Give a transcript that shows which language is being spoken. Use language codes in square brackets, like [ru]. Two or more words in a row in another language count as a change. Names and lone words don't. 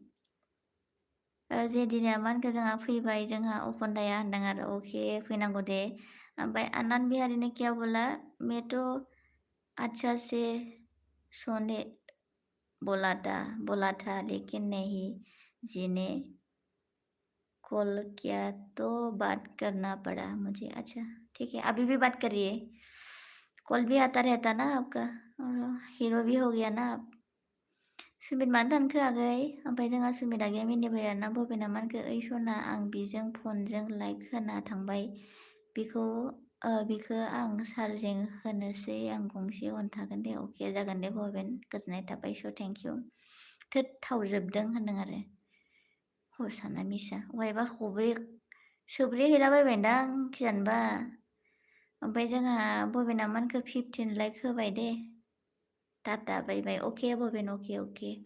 [brx] जेदिना मानखो जोंहा फैबाय जोंहा अखन्दाया होनदों आरो अके फैनांगौ दे ओमफ्राय आनंद बिहारी [hi] ने क्या बोला मैं तो अच्छा से सोने बोला था लेकिन नहीं जीने कॉल किया तो बात करना पड़ा मुझे अच्छा ठीक है अभी भी बात करिए कॉल भी आता रहता ना आपका और हीरो भी हो गया ना आप [brx] सुमित मानो दानखो आगै ओमफ्राय जोंहा सुमिता गैया मिनिबाय आरोना बबेना मानखो ओइ सना आं बिजों फनजों लाइक होना थांबाय बिखौ आं चार्जिं होनोसै आं गंसे हरथागोन दे अके जागोन दे बबेन गोजोननाय थाबाय [en] so thank you [brx] थोद थाव जोबदों होनदों आरो हसाना मिसा अहायबा सोब्रे हैलाबायबायदां खिजानबा ओमफ्राय जोंहा बबेना मानखो 15 लाइक होबाय दे [en] tata bye bye [brx] अके बबेन अके